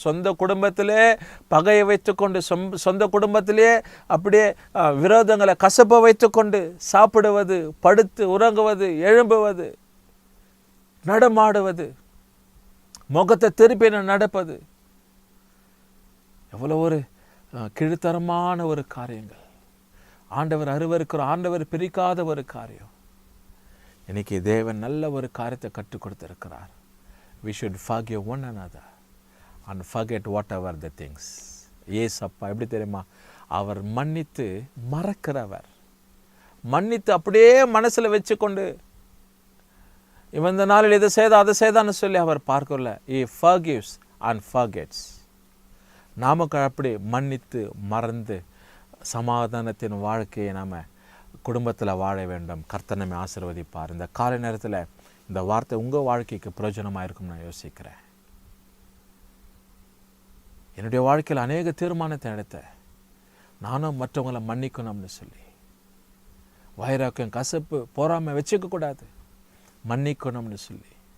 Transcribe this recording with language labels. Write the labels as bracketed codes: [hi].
[ta] சொந்த குடும்பத்திலே பகையை வைத்துக்கொண்டு, சொந்த குடும்பத்திலே அப்படியே விரோதங்களை, கசப்பை வைத்துக்கொண்டு சாப்பிடுவது, படுத்து உறங்குவது, எழும்புவது, நடமாடுவது, முகத்தை திருப்பி நடப்பது, எவ்வளோ ஒரு கீழ்த்தரமான ஒரு காரியங்கள். ஆண்டவர் அருவருக்கிற, ஆண்டவர் பிரிக்காத ஒரு காரியம். இன்னைக்கு தேவன் நல்ல ஒரு காரியத்தை கற்றுக் கொடுத்திருக்கிறார். [en] We should forgive one another and forget whatever the things. [ta] ஏசப்பா எப்படி தெரியுமா, அவர் மன்னித்து மறக்கிறவர். மன்னித்து அப்படியே மனசில் வச்சுக்கொண்டு இவன் இந்த நாளில் இதை செய்தா அதை செய்தான்னு சொல்லி அவர் பார்க்கல. [en] He forgives and forgets. [ta] நாமக்கு அப்படி மன்னித்து மறந்து சமாதானத்தின் வாழ்க்கையை நாம் குடும்பத்தில் வாழ வேண்டும். கர்த்தர் நம்மை ஆசீர்வதிப்பார். இந்த காலை நேரத்தில் இந்த வார்த்தை உங்கள் வாழ்க்கைக்கு பிரயோஜனமாக இருக்கும் நான் யோசிக்கிறேன். என்னுடைய வாழ்க்கையில் அநேக தீர்மானத்தை எடுத்தேன். நானும் மற்றவங்களை மன்னிக்கணும்னு சொல்லி, வைராக்கியம், கசப்பு, போராமை வச்சுக்கக்கூடாது, மன்னிக்கணும்னு சொல்லி.